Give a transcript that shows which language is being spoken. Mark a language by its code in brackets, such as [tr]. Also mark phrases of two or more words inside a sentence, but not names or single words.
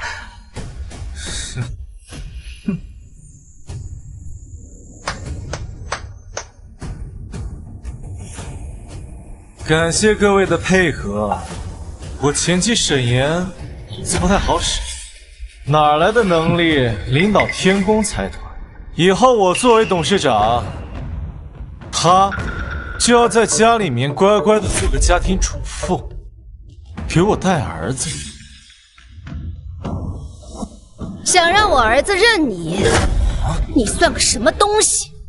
[zh] 感谢各位的配合，我前妻沈岩椅子不太好使，哪来的能力領導天宮財團？以後我作為董事長，他就要在家裡面乖乖的做個家庭主婦，給我帶兒子。想讓我兒子認你，你算個什麼東西？